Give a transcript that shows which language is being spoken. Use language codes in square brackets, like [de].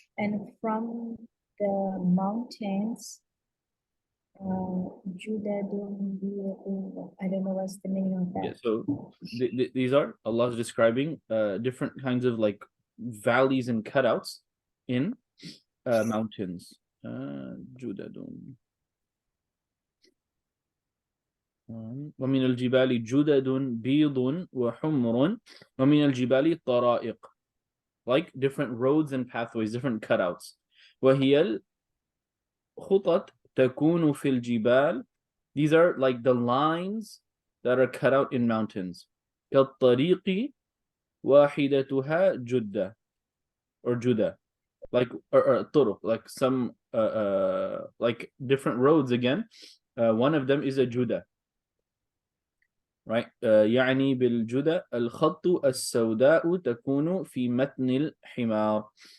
[en] And from the mountains, Judadun, I don't know what's the meaning of Yeah, that. so these are Allah's describing different kinds of like valleys and cutouts in mountains. Judadun. [ar] ومن الجبال جدد بيض وحمر ومن الجبال طرائق, [en] like different roads and pathways, different cutouts. [ar] وهي الخطط تكون في الجبال, [en] these are like the lines that are cut out in mountains. [ar] كالطريق واحدتها جدة [en] or جدة, like or [ar] طرق, [en] like some like different roads again. One of them is a judah, right? [ar] يعني بالجدة الخط السوداء تكون في متن الحمار.